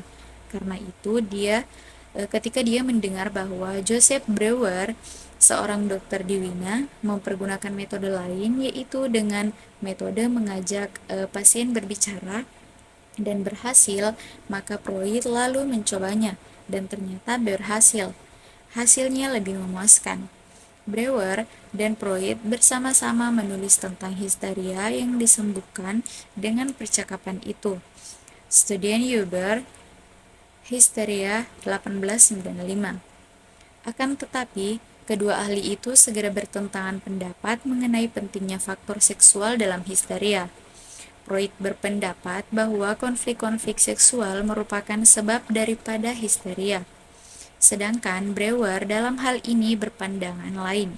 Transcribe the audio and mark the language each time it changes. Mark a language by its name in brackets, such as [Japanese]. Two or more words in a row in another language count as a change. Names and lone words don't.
[Indonesian] Karena itu ketika dia mendengar bahwa Joseph Breuer, seorang dokter di Wina, mempergunakan metode lain, yaitu dengan metode mengajak pasien berbicara dan berhasil, maka Freud lalu mencobanya dan ternyata berhasil. Hasilnya lebih memuaskan. Breuer dan Freud bersama-sama menulis tentang histeria yang disembuhkan dengan percakapan itu. Studien über Hysteria 1895. Akan tetapi, kedua ahli itu segera bertentangan pendapat mengenai pentingnya faktor seksual dalam histeria. Freud berpendapat bahwa konflik-konflik seksual merupakan sebab daripada histeria. Sedangkan Breuer dalam hal ini berpandangan lain.